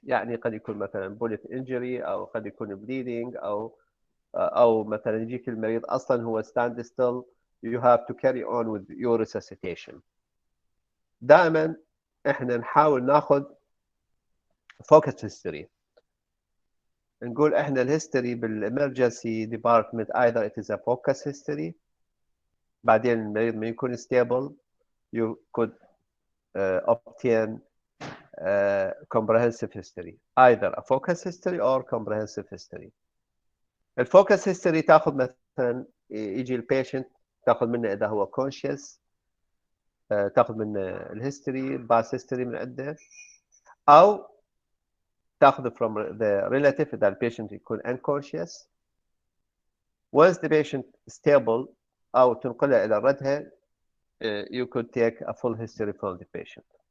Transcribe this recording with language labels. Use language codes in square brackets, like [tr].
[ar] يعني قد يكون مثلا bullet injury أو قد يكون bleeding أو مثلا يجيك المريض أصلا هو [en] stand still. You have to carry on with your resuscitation. [ar] دائما إحنا نحاول ناخذ focus history. نقول إحنا الهيستوري بالemergency department [en] either it is a focus history. [ar] بعدين المريض ما يكون [en] stable you could obtain comprehensive history, either a focus history or comprehensive history. [ar] الفوكس history تاخذ مثلا يجي البيشنت تاخذ منه اذا هو conscious تاخذ منه الهيستوري باس هيستوري من عنده او تاخذ [en] from the relative [ar] اذا البيشنت يكون unconscious. [en] Once the patient stable [ar] او تنقله الى ردها [en] you could take a full history from the patient.